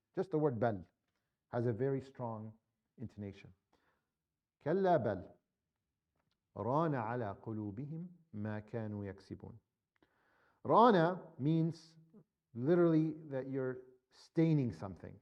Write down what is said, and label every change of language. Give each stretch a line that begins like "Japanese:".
English: Just the word bal has a very strong intonation.
Arabic: كلا بل ران على قلوبهم ما كانوا يكسبون.
English: Rana means literally that you're staining something.